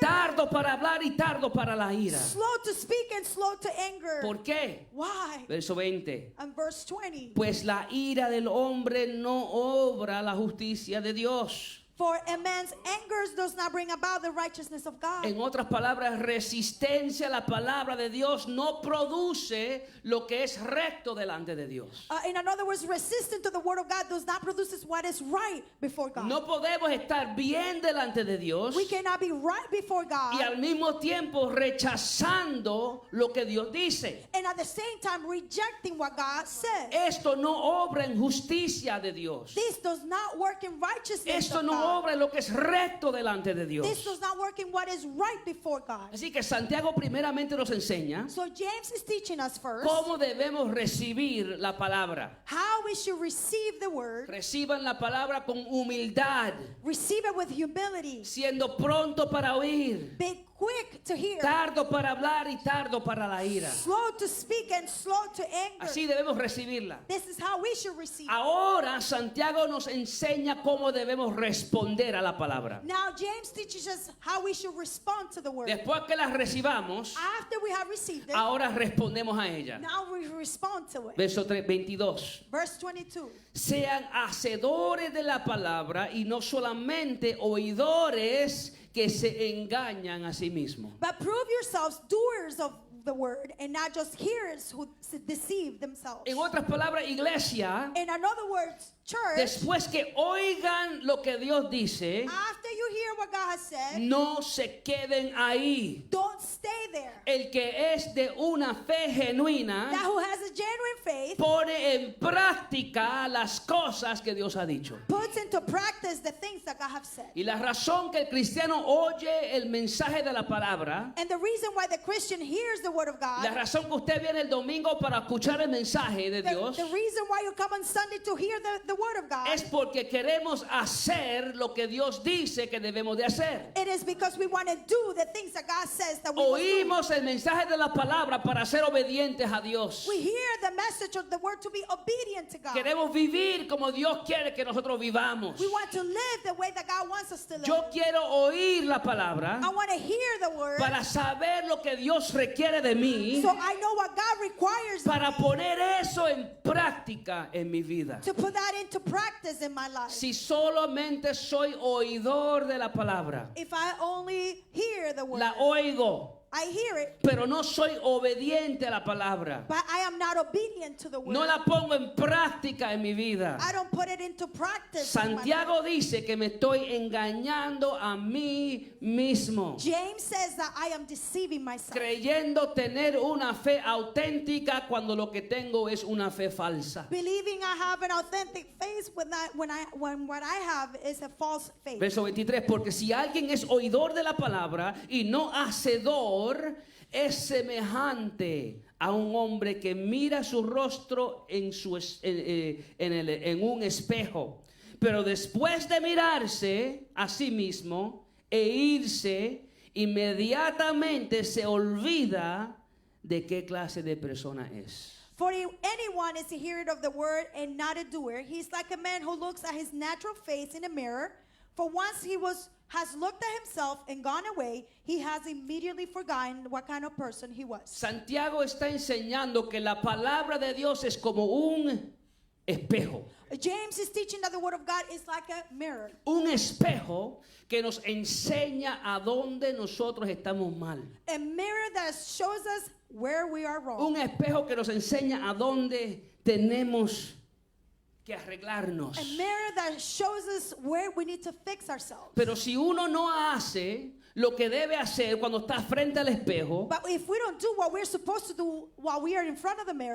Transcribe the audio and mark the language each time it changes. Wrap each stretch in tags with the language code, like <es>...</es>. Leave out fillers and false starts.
<es>tardo para hablar y tardo para la ira.</es> <en>slow to speak and slow to anger.</en> <es>¿Por qué?</es> <en>Why?</en> <es>Verso 20.</es> <en>And verse 20.</en> <es>Pues la ira del hombre no obra la justicia de Dios.</es> <en>For a man's anger does not bring about the righteousness of God.</en> <es>En otras palabras, resistencia a la palabra de Dios no produce lo que es recto delante de Dios.</es> <en>In other words, resistance to the word of God does not produce what is right before God.</en> <es>No podemos estar bien delante de Dios</es> <en>We cannot be right before God</en> <es>y al mismo tiempo rechazando lo que Dios dice.</es> <en>and at the same time rejecting what God says.</en> <es>Esto no obra en justicia de Dios.</es> <en>This does not work in righteousness</en> <es>Esto</es> <en>of</en> <es>no</es> <en>God.</en> <es>obra en lo que es recto delante de Dios.</es> <en>This does not work in what is right before God.</en> <es>Así que Santiago primeramente nos enseña</es> <en>So James is teaching us first</en> <es>cómo debemos recibir la palabra.</es> <en>how we should receive the word,</en> <es>Reciban la palabra con humildad,</es> <en>receive it with humility,</en> <es>siendo pronto para oír,</es> <en>be quick to hear,</en> <es>tardo para hablar y tardo para la ira.</es> <en>slow to speak and slow to anger.</en> <es>Así debemos recibirla.</es> <en>This is how we should receive it.</en> <es>Ahora Santiago nos enseña cómo debemos responder a la palabra.</es> <en>Now James teaches us how we should respond to the word.</en> <es>Después que la recibamos,</es> <en>After we have received it,</en> <es>ahora respondemos a ella.</es> <en>now we respond to it.</en> <es>Verso 22.</es> <en>Verse 22.</en> <es>Sean hacedores de la palabra y no solamente oidores que se engañan a sí mismos.</es> <en>But prove yourselves doers of the word and not just hearers who deceive themselves.</en> <es>En otras palabras, iglesia,</es> <en>In other words, church,</en> <es>después que oigan lo que Dios dice,</es> <en>after you hear what God has said,</en> <es>no se queden ahí.</es> <en>don't stay there.</en> <es>El que es de una fe genuina</es> <en>That who has a genuine faith</en> <es>pone en práctica las cosas que Dios ha dicho.</es> <en>puts into practice the things that God has said.</en> <es>Y la razón que el cristiano oye el mensaje de la palabra,</es> <en>And the reason why the Christian hears the word of God,</en> <es>la razón que usted viene el domingo para escuchar el mensaje de Dios,</es> <en>the reason why you come on Sunday to hear the word of God,</en> <es>es porque queremos hacer lo que Dios dice que debemos de hacer.</es> <en>it is because we want to do the things that God says that we must do.</en> <es>Oímos el mensaje de la palabra para ser obedientes a Dios.</es> <en>We hear the message of the word to be obedient to God.</en> <es>Queremos vivir como Dios quiere que nosotros vivamos.</es> <en>We want to live the way that God wants us to live.</en> <es>Yo quiero oír la palabra</es> <en>I want to hear the word</en> <es>para saber lo que Dios requiere de mí,</es> <en>so I know what God requires of</en> <es>para</es> <en>me,</en> <es>poner eso en práctica en mi vida.</es> <en>to put that into practice in my life.</en> <es>Si solamente soy oidor de la palabra,</es> <en>If I only hear the word,</en> <es>la oigo,</es> <en>I hear it,</en> <es>pero no soy obediente a la palabra,</es> <en>but I am not obedient to the word.</en> <es>no la pongo en práctica en mi vida.</es> <en>I don't put it into practice. in my life.</en> <es>Santiago dice que me estoy engañando a mí mismo,</es> <en>James says that I am deceiving myself,</en> <es>creyendo tener una fe auténtica cuando lo que tengo es una fe falsa.</es> <en>believing I have an authentic faith when what I have is a false faith.</en> <es>Verso 23, porque si alguien es oidor de la palabra y no hacedor, es semejante a un hombre que mira su rostro en un espejo, pero después de mirarse a sí mismo e irse, inmediatamente se olvida de qué clase de persona es.</es> <en>For anyone is a hearer of the word and not a doer, he's like a man who looks at his natural face in a mirror. For once has looked at himself and gone away, he has immediately forgotten what kind of person he was.</en> <es>Santiago está enseñando que la palabra de Dios es como un espejo.</es> <en>James is teaching that the word of God is like a mirror.</en> <es>Un espejo que nos enseña a dónde nosotros estamos mal.</es> <en>A mirror that shows us where we are wrong.</en> <es>Un espejo que nos enseña a dónde tenemos que arreglarnos.</es> <en>A mirror that shows us where we need to fix ourselves.</en> <es>Pero si uno no hace lo que debe hacer cuando está frente al espejo,</es> <en>But if we don't do what we're supposed to do while we are in front of the mirror,</en>